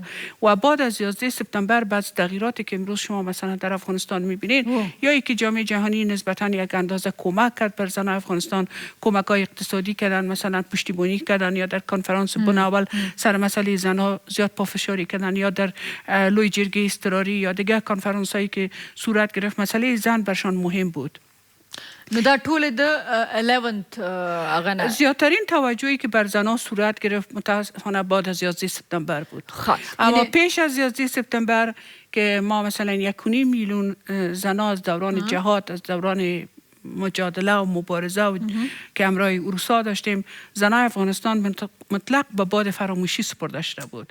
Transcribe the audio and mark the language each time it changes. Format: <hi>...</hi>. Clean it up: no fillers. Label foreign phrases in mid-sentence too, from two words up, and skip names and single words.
<fa>و بعد از 11 سپتامبر بعد تغییراتی که امروز شما مثلا در افغانستان میبینید، یا اینکه جامعه جهانی نسبتا یک اندازه کمک کرد بر زن افغانستان، کمک‌های اقتصادی کردن، مثلا پشتیبانی کردن، یا در کنفرانس بناول سر مسئله زنها زیاد پافشاری کردن، یا در لوی جرگه اضطراری یا دیگه کنفرانس هایی که صورت گرفت مسئله زن برشان مهم بود.</fa> <ps>نو دا ټول د 11th هغه نه</ps> <fa>زیادترین توجهی که بر زنها صورت گرفت متاسفانه بعد از 11 سپتامبر بود. اما پیش از 11 سپتامبر که ما مثلا 1.5 میلیون زنها از دوران جهاد، از دوران مجادله و مبارزه و که همراه اروسا داشتیم، زنای افغانستان مطلق به باد فراموشی سپرده شده بود.</fa>